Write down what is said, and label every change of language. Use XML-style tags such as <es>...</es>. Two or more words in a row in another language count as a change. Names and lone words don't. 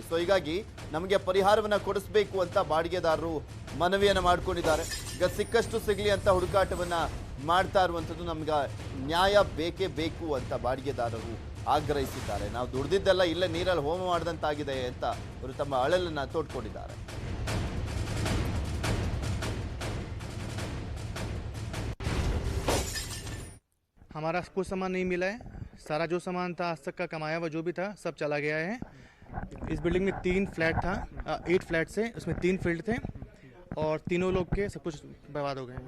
<kn>ಸೊ ಹೀಗಾಗಿ ನಮಗೆ ಪರಿಹಾರವನ್ನು ಕೊಡಿಸ್ಬೇಕು ಅಂತ ಬಾಡಿಗೆದಾರರು ಮನವಿಯನ್ನು ಮಾಡ್ಕೊಂಡಿದ್ದಾರೆ. ಈಗ ಸಿಕ್ಕಷ್ಟು ಸಿಗಲಿ ಅಂತ ಹುಡುಕಾಟವನ್ನು ಮಾಡ್ತಾ ಇರುವಂಥದ್ದು. ನಮ್ಗೆ ನ್ಯಾಯ ಬೇಕೇ ಬೇಕು ಅಂತ ಬಾಡಿಗೆದಾರರು ಆಗ್ರಹಿಸಿದ್ದಾರೆ. ನಾವು ದುಡ್ದಿದ್ದೆಲ್ಲ ಇಲ್ಲೇ ನೀರಲ್ಲಿ ಹೋಮ ಮಾಡಿದಂತಾಗಿದೆ ಅಂತ ಅವರು ತಮ್ಮ ಅಳಲನ್ನು ತೋಡ್ಕೊಂಡಿದ್ದಾರೆ.</kn> <hi>हमारा कुछ सामान नहीं मिला है. सारा जो सामान था आज तक का कमाया हुआ जो भी था सब चला गया है. इस बिल्डिंग में 3 फ्लैट था, 8 फ्लैट से उसमें 3 फील्ड थे और तीनों लोग के सब कुछ बर्बाद हो गए हैं.</hi>